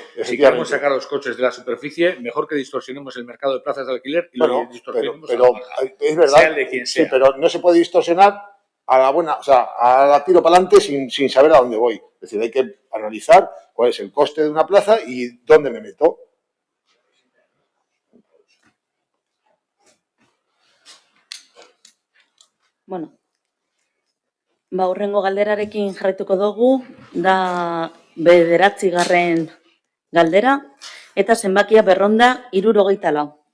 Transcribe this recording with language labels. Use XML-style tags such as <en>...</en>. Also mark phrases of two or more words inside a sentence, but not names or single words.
<es>Si queremos sacar los coches de la superficie, mejor que distorsionemos el mercado de plazas de alquiler y lo distorsionemos pero es verdad, sea el de quien sea. Sí, pero no se puede distorsionar a la buena, o sea, a la tiro para adelante sin saber a dónde voy. Es decir, hay que analizar cuál es el coste de una plaza y dónde me meto.</es> <eu>Bueno, hurrengo galderarekin jarraituko dugu, da 9. galdera, eta zenbakia berronda 74.</eu>